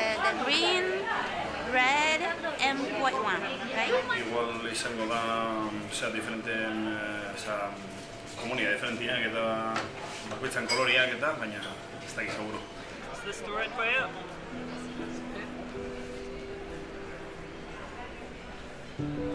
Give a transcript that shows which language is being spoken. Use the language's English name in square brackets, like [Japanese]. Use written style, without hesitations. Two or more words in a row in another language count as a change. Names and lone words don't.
[English] green, red, and white one, right? [Basque] Igual izango da, diferenten, komunia diferentiak eta bakoitzan koloriak eta, baina ez dakit seguru. [English] Is this the right way up?